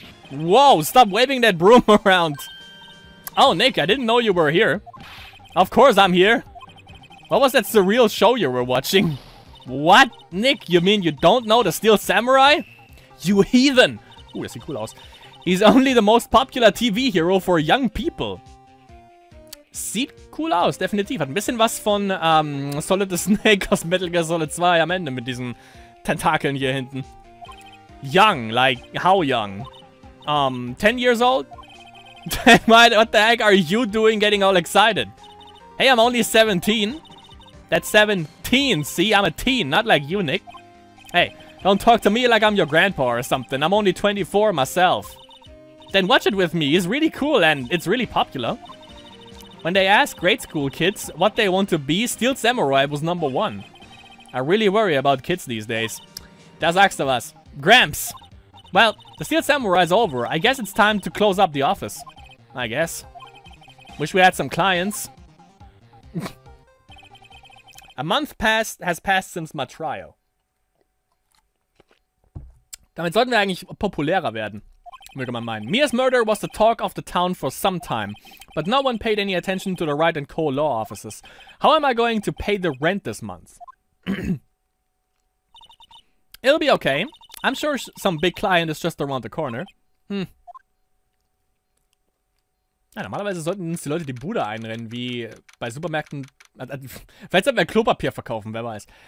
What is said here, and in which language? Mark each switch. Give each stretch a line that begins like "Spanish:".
English: Whoa, stop waving that broom around. Oh, Nick, I didn't know you were here. Of course I'm here. What was that surreal show you were watching? What? Nick, you mean you don't know the Steel Samurai? You heathen!
German: Das sieht cool aus.
English: He's only the most popular TV hero for young people.
German: Sieht cool aus, definitiv. Hat ein bisschen was von Solid the Snake aus Metal Gear Solid 2 am Ende mit diesen Tentakeln hier hinten.
English: Young, like how young? 10 years old? What the heck are you doing getting all excited? Hey, I'm only 17. That's 17. See, I'm a teen, not like you, Nick. Hey, don't talk to me like I'm your grandpa or something. I'm only 24 myself. Then watch it with me. It's really cool and it's really popular. When they ask grade school kids what they want to be, Steel Samurai was #1. I really worry about kids these days.
German: Da sagst du was.
English: Gramps. Well, the Steel Samurai is over. I guess it's time to close up the office. I guess. Wish we had some clients. A month has passed since my trial.
German: Damit sollten wir eigentlich populärer werden, würde man meinen.
English: Mia's murder was the talk of the town for some time, but no one paid any attention to the Wright & Co. law offices. How am I going to pay the rent this month? It'll be okay. I'm sure some big client is just around the corner.
German: Ja, normalerweise sollten uns die Leute die Bude einrennen, wie bei Supermärkten. Vielleicht sollten wir Klopapier verkaufen, wer weiß.